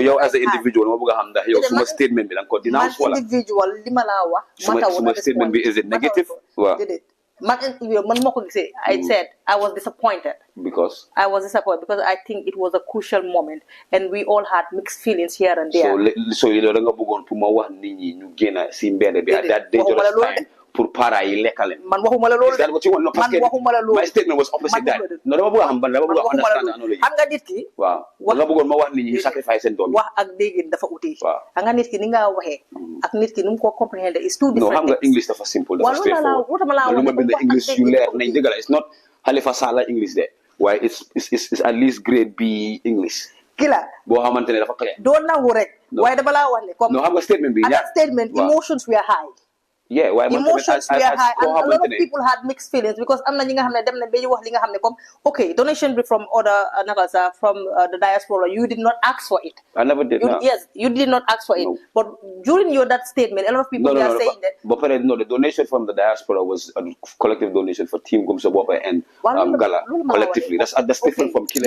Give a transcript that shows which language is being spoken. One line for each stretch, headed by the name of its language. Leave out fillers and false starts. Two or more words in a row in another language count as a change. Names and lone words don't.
English: So you as an individual, your statement statement is it negative? I said I was disappointed. Because? I was disappointed because I think it was a crucial moment and we all had mixed feelings here and there. So you don't go at that dangerous time.
Wolof: Pour para yi lekale. Man waxuma la lolu.
English: Is that what you want? No,
French: parce que
English: my statement was opposite that. No,
Wolof: dama bëgg
English: understand knowledge.
Wolof: Xam nga nit ki. Waaw. Nga bëggoon ma wax nit ñi sacrifice seen doom. Wax ak déggin dafa uti. Xam nga nit ki ni nga waxee ak nit ki nu ko comprendre
English: is two different. No,
Wolof: xam nga English dafa simple, dafa straightforward. Lu ma bind English yu leer nañ dëgg la.
English: It's not Halifa Sallah English there. Why it's at least grade B English. Killa.
Wolof: Boo xamante ne dafa clear. Doon nangu rek. Waaye dama la wax ne comme. No, xam nga statement bi.
English: That statement emotions were high. Yeah, why emotions were high, and a lot of people had mixed feelings because
Wolof: am na ñi nga xam ne dem na ba ñu wax li nga xam ne comme okay donation bi
English: from other from the diaspora, you did not ask for it. I never did. Yes, you did not ask for it. But during that statement, a lot of people are saying that. But the donation from the diaspora was a collective donation for Team Gumsa Bopa and Gala collectively. That's different from Killa Ace.